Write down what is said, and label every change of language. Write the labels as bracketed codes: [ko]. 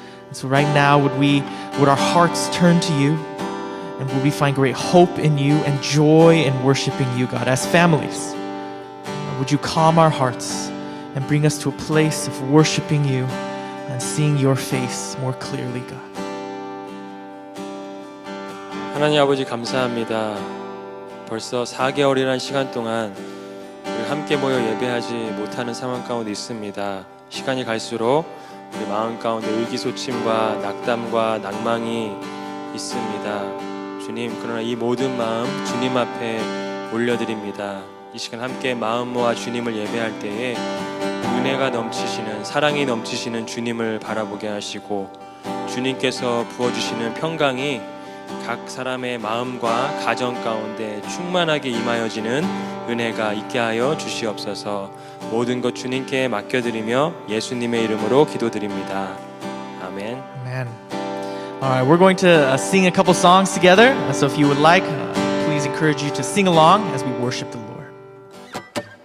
[en] And so right now, would our hearts turn to you, and would we find great hope in you and joy in worshiping you, God, as families? Would you calm our hearts and bring us to a place of worshiping you and seeing your face more clearly, God. [ko] 하나님 아버지 감사합니다. 벌써 4개월이라는 시간 동안 우리 함께 모여 예배하지 못하는 상황 가운데 있습니다. 시간이 갈수록 우리 마음 가운데 의기소침과 낙담과 낭망이 있습니다. 주님, 그러나 이 모든 마음 주님 앞에 올려드립니다. 이 시간 함께 마음 모아 주님을 예배할 때에 은혜가 넘치시는, 사랑이 넘치시는 주님을 바라보게 하시고 주님께서 부어주시는 평강이 각 사람의 마음과 가정 가운데 충만하게 임하여지는 은혜가 있게 하여 주시옵소서. 모든 것 주님께 맡겨드리며 예수님의 이름으로 기도드립니다. 아멘. [en] Amen. All right, we're going to sing a couple songs together. So if you would like, please encourage you to sing along as we worship the Lord.